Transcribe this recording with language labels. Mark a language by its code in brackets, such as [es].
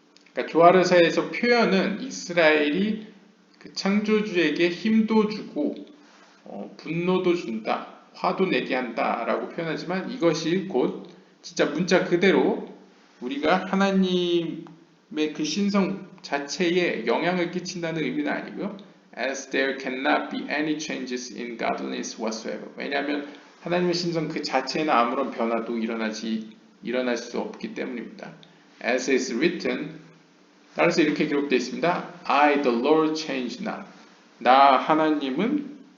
[ko] 그러니까 조아르서에서 표현은 이스라엘이 그 창조주에게 힘도 주고 분노도 준다, 화도 내게 한다 라고 표현하지만 이것이 곧 진짜 문자 그대로 우리가 하나님의 그 신성 자체에 영향을 끼친다는 의미는 아니고요. [en] As there cannot be any changes in godliness whatsoever. [ko] 왜냐하면 하나님의 신성 그 자체에는 아무런 변화도 일어날 수 없기 때문입니다. [en] As is written, [ko] 따라서 이렇게 기록되어 있습니다. [en] I, the Lord, change not. [ko] 나 하나님은